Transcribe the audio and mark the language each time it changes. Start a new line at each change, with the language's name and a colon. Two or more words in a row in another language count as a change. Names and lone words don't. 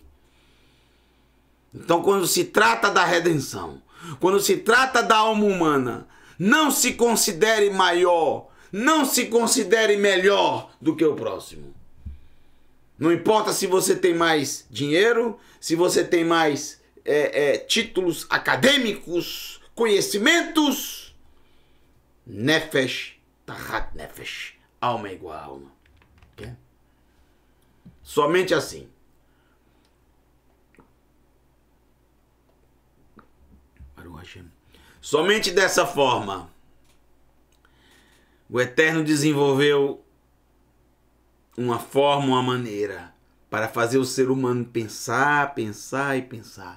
Portuguese: Então, quando se trata da redenção, quando se trata da alma humana, não se considere maior, não se considere melhor do que o próximo. Não importa se você tem mais dinheiro, se você tem mais títulos acadêmicos, conhecimentos.
Hebrew: נפש, תחת נפש.
Portuguese: Alma é igual a alma. Okay? Somente assim. Somente dessa forma, o Eterno desenvolveu uma forma, uma maneira para fazer o ser humano pensar, pensar e pensar.